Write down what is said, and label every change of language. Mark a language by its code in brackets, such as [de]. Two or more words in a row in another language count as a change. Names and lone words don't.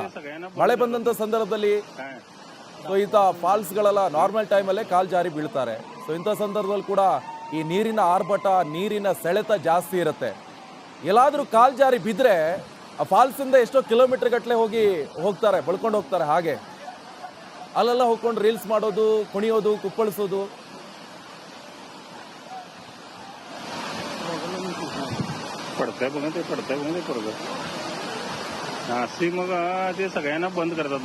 [kn] ಮಳೆ ಬಂದಂತ ಸಂದರ್ಭದಲ್ಲಿ ಇಂಥ ಫಾಲ್ಸ್ಗಳೆಲ್ಲ [en] normal timeಅಲ್ಲೇ [kn] ಕಾಲ್ ಜಾರಿ ಬೀಳ್ತಾರೆ. ಇಂಥ ಸಂದರ್ಭದಲ್ಲಿ ಕೂಡ ಈ ನೀರಿನ ಆರ್ಭಟ, ನೀರಿನ ಸೆಳೆತ ಜಾಸ್ತಿ ಇರುತ್ತೆ. ಎಲ್ಲಾದ್ರೂ ಕಾಲ್ ಜಾರಿ ಬಿದ್ರೆ ಆ ಫಾಲ್ಸ್ ಇಂದ ಎಷ್ಟೋ ಕಿಲೋಮೀಟರ್ ಗಟ್ಟಲೆ ಹೋಗ್ತಾರೆ, ಬಳ್ಕೊಂಡು ಹೋಗ್ತಾರೆ. ಹಾಗೆ ಅಲ್ಲೆಲ್ಲ ಹೋಗ್ಕೊಂಡು ರೀಲ್ಸ್ ಮಾಡೋದು, ಕುಣಿಯೋದು, ಕುಪ್ಪಳಿಸೋದು. [mr] पडतंय पोरगं. नासी मग ते सगळ्यांना बंद करतात.